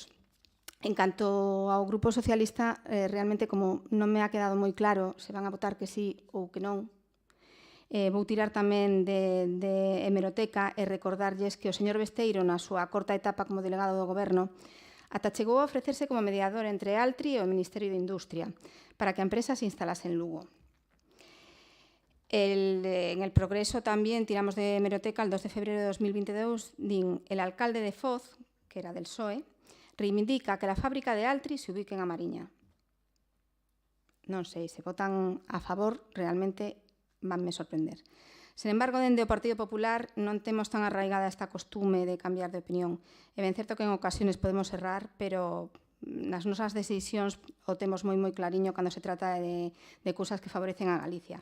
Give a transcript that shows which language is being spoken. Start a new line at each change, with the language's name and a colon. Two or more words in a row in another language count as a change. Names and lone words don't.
Galician: En canto ao Grupo Socialista, realmente como non me ha quedado moi claro se van a votar que sí ou que non, vou tirar tamén de hemeroteca e recordarlles que o señor Besteiro, na súa corta etapa como delegado do Goberno, ata chegou a ofrecerse como mediador entre Altri e o Ministerio de Industria para que a empresa se instalase en Lugo.
Spanish: En el Progreso también tiramos de hemeroteca el 2 de febreiro de 2022, din el alcalde de Foz, que era del PSOE, reivindica que la fábrica de Altri se ubique en A Mariña.
Galician: Non sei, se votan a favor, realmente vanme sorprender. Sen embargo, dende o Partido Popular non temos tan arraigada esta costume de cambiar de opinión. É ben certo que en ocasiones podemos errar, pero nas nosas decisións o temos moi clariño cando se trata de cousas que favorecen a Galicia.